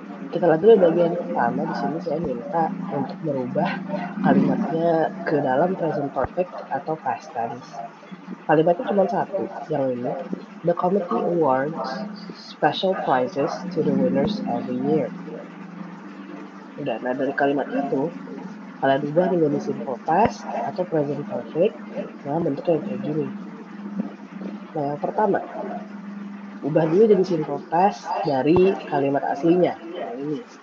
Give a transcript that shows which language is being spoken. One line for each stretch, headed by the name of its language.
Indonesian: Kita lihat dulu bagian pertama. Di sini saya minta untuk merubah kalimatnya ke dalam present perfect atau past tense. Kalimatnya cuma satu, yang ini.
English: The committee awards special prizes to the winners every year.
Indonesian: Udah, nah dari kalimat itu, kalian ubah menjadi simple past atau present perfect dengan bentuk yang kayak gini. Nah, yang pertama, ubah dulu jadi simple past dari kalimat aslinya, yang ini.